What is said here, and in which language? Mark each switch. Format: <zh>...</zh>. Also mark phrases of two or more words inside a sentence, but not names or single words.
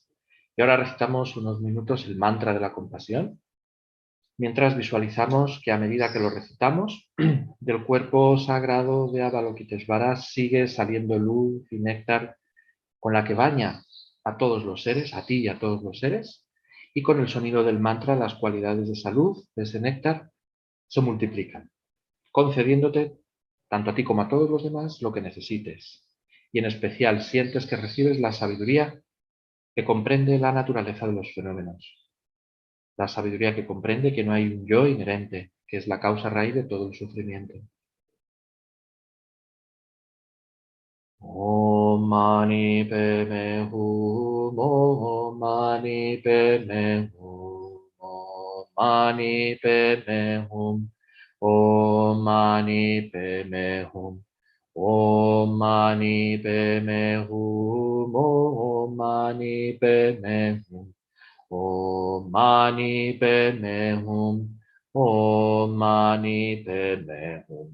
<es>Y ahora recitamos unos minutos el mantra de la compasión, mientras visualizamos que a medida que lo recitamos, del cuerpo sagrado de Avalokitesvara sigue saliendo luz y néctar con la que baña a todos los seres, a ti y a todos los seres, y con el sonido del mantra las cualidades de salud, de ese néctar, se multiplican, concediéndote, tanto a ti como a todos los demás, lo que necesites. Y en especial sientes que recibes la sabiduría que comprende la naturaleza de los fenómenos. La sabiduría que comprende que no hay un yo inherente, que es la causa raíz de todo el sufrimiento.</es> <sa>Om mani padme hum, Om mani padme hum, Om mani padme hum, Om mani padme hum, Om mani padme hum, Om mani padme hum, Om mani padme hum, Om mani padme hum.</sa>